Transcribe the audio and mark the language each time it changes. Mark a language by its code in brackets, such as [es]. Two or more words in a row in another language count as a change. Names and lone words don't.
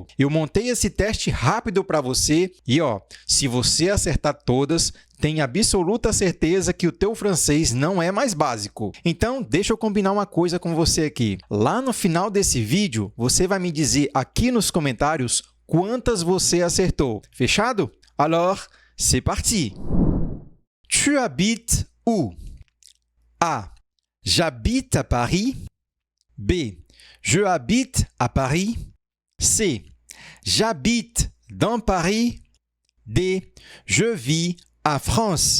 [pt] Eu montei esse teste rápido para você e, se você acertar todas, tenha absoluta certeza que o teu francês não é mais básico. Então, deixa eu combinar uma coisa com você aqui. Lá no final desse vídeo, você vai me dizer aqui nos comentários quantas você acertou. Fechado? [fr] Alors, c'est parti! Tu habites où? A. J'habite à Paris. B. Je habite à Paris. C. J'habite dans Paris. D. Je vis à France.